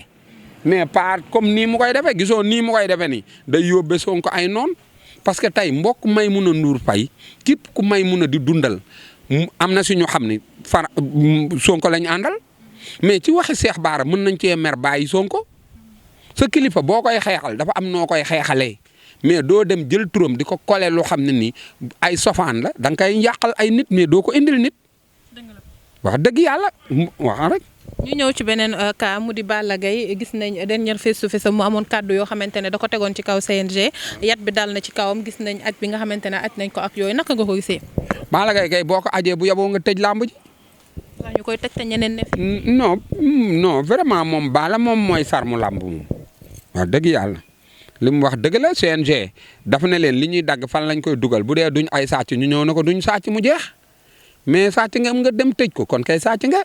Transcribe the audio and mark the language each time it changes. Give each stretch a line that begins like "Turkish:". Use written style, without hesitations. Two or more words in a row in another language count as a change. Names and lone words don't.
Wolof: mais pas comme nii mu koy defee gisoo nii mu koy defee nii day yóbbe Sonko ay noon
French: parce que
Wolof: tey mbokk Maimouna Ndour Faye képp ku Maimouna di dundal am na si ñu xam ni Sonko lañ àndal mais ci waxi Cheikh Bara mën nañ cee mer bàyyi Sonko sa kilifa boo koy xeexal dafa am noo koy xeexalee mais doo dem jël turam di ko kole loo xam ne nii ay sofaan la da nga koy yàqal ay nit mais doo ko indil nit wax dëgg yàlla wax rek. ñu ñëw ci beneen cas mu di Balla Gaye gis nañ dernier
English: face to face
Wolof: mu amoon kàddu yoo xamante ne da ko tegoon ci kaw CNG yat bi dal na ci kawam gis nañ aj bi nga xamante ne aj nañ ko ak yooyu naka nga ko gisee. Balla Gaye kay boo ko ajee bu yaboo nga tëj làmb ji. waaw ñu koy tëj te ñeneen ne fi.
French: non vraiment
Wolof: moom Balla moom mooy sarmu làmb moom wax dëgg yàlla li mu wax dëgg la CNG dafa ne leen li ñuy dagg fan lañ koy dugal bu dee duñ ay sàcc ñu ñëw na ko duñ sàcc mu jeex mais sàcc nga dem tëj ko kon kay sàcc nga.